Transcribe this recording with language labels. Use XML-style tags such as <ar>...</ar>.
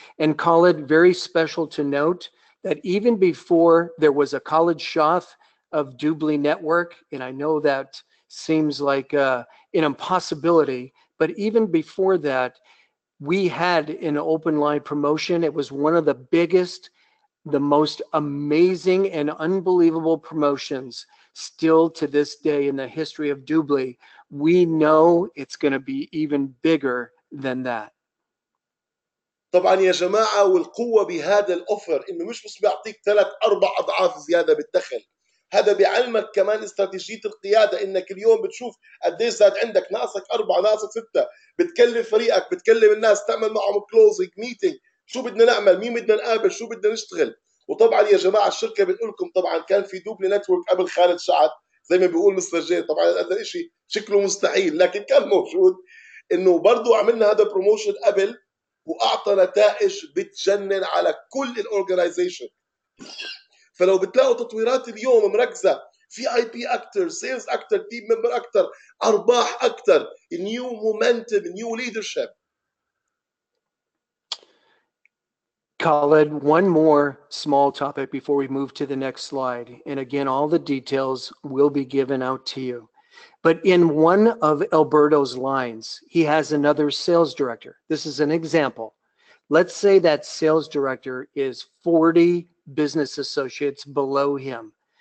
<en>And call it very special to note that even before there was a college shop of Dubli network, and I know that seems like an impossibility, but even before that, we had an open line promotion. It was one of the biggest, the most amazing and unbelievable promotions still to this day in the history of Dubli. We know it's going to be even bigger than that.</en> <ar>طبعا يا جماعه، والقوه بهذا الاوفر انه مش بس بيعطيك 3-4 اضعاف زياده بالدخل، هذا بيعلمك كمان استراتيجيه القياده، انك اليوم بتشوف قديش زاد عندك، ناقصك 4، ناقصك 6، بتكلم فريقك، بتكلم الناس، تعمل معهم كلوزنج ميتنج، شو بدنا نعمل، مين بدنا نقابل، شو بدنا نشتغل. وطبعا يا جماعه الشركه بتقول لكم طبعا كان في دوبلي نتورك قبل خالد شعب زي ما بيقول مستر جير، طبعا هذا الشيء شكله مستحيل لكن كان موجود، انه برضه عملنا هذا بروموشن قبل واعطى نتائج بتجنن على كل الاورجنايزيشن. فلو بتلاقوا تطويرات اليوم مركزه في اي بي اكتر، سيلز اكتر، تيم ممبر اكتر، ارباح اكتر، نيو مومنتم، نيو ليدرشيب.</ar> <en>Khaled, one more small topic before we move to the next slide. And again, all the details will be given out to you. But in one of Alberto's lines, he has another sales director. This is an example. Let's say that sales director is 40 business associates below him.</en>